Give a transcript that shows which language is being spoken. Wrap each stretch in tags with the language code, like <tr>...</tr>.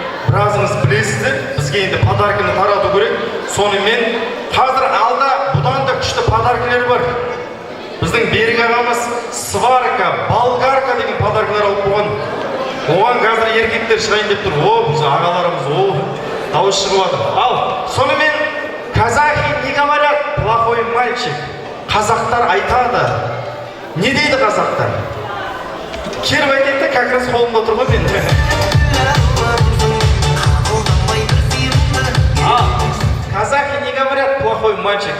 <kk>Біразыңыз білесіздер. Бізге енді подарканы тарату керек. Сонымен қазір алда бұдан да күшті подаркілер бар. Біздің Берік ағамыз сварка, болгарка деген подаркалар алып болған. Оған қазір еркектер шығайын деп тұр. Біз ағаларымыз, дауыс шығып жатыр. Ал, сонымен</kk> <ru>казахи не говорят, плохой мальчик.</ru> <kk>Қазақтар айтады. Не дейді қазақтар? Келіп айтайды,</kk> <ru>как раз</ru> <kk>қолымда тұр ғой мен.</kk> <ru>Казахи не говорят, плохой мальчик.</ru>